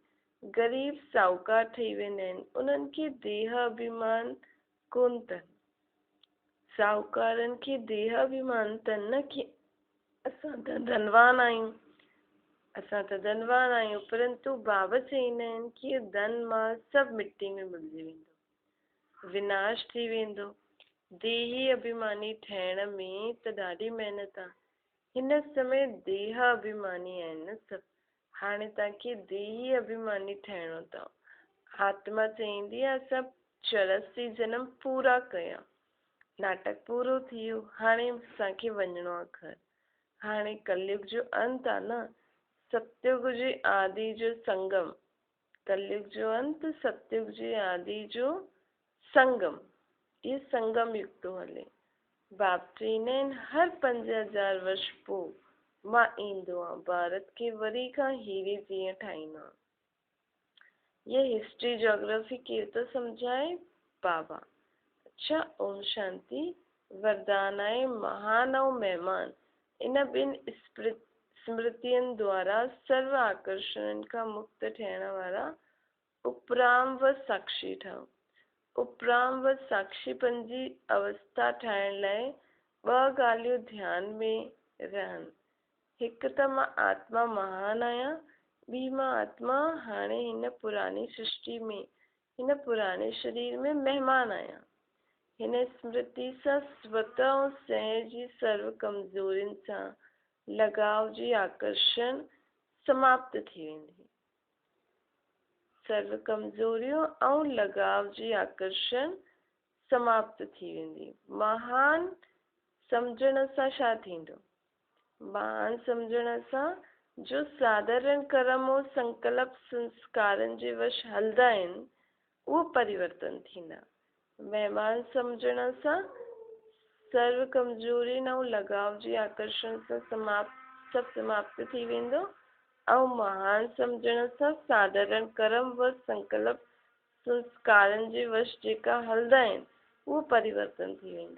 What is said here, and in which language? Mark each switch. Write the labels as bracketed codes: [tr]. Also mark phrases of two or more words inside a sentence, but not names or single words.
[sd] ग़रीब साहूकार ठही वेंदा आहिनि, उन्हनि खे देह अभिमान कोन अथनि। साहूकारनि खे देह अभिमान अथनि न कि असां त धनवान आहियूं, असां त धनवान आहियूं, परंतु बाबा चईंदा आहिनि कि धन माल सभु मिट्टी में मिलिजी वेंदो, विनाश थी वेंदो। देही अभिमानी ठहिण में त ॾाढी महिनत आहे। हिन समय देह अभिमानी आहिनि न सभु। हाणे तव्हांखे देही अभिमानी ठहिणो अथव। आत्मा चईंदी आहे असां 84 जन्म पूरा कया, नाटक पूरो थी वियो, हाणे असांखे वञिणो आहे घर। हाणे कलयुग जो अंत आहे न, सतयुग जे आदि जो संगम। कलयुग जो अंत, सतयुग जे आदि जो संगम। ये संगम युग थो हले। बाप चईंदा आहिनि हर 5000 वर्ष पोइ मां ईंदो आहियां, भारत खे वरी खां हीरे जीअं ठाहींदो आहियां। ये हिस्ट्री जोग्राफी केरु थो सम्झाए? बाबा। अच्छा, ओम शांति। वरदान आहे महान ऐं महिमान। इन ॿिनि स्मृतियुनि द्वारा सर्व आकर्षणनि खां मुक्त थियण वारा उपराम व साक्षी ठहो। उपराम व साक्षीपन जी अवस्था ठाहिण लाइ ॿ ॻाल्हियूं ध्यान में रहनि। हिकु त मां आत्मा महान आहियां, ॿी मां आत्मा हाणे हिन पुरानी सृष्टि में, हिन पुराने शरीर में महिमान आहियां। हिन स्मृति सां स्वतः ऐं सहज जी सर्व कमज़ोरियुनि सां लगाव जी आकर्षण समाप्त थी वेंदी। सर्व कमज़ोरियूं ऐं लगाव जी आकर्षण समाप्त थी वेंदी। महान सम्झण सां छा थींदो? महान सम्झण सां जो साधारण कर्म और संकल्प संस्कारनि जे वश हलंदा आहिनि, उहो परिवर्तन थींदा। महिमान सम्झण सां सर्व कमज़ोरियुनि ऐं लगाव जी आकर्षण सां सभु समाप्त थी वेंदो। ऐं महान सम्झण सां साधारण कर्म व संकल्प संस्कारनि जे वश जेका हलंदा आहिनि, उहो परिवर्तन थी वेंदा।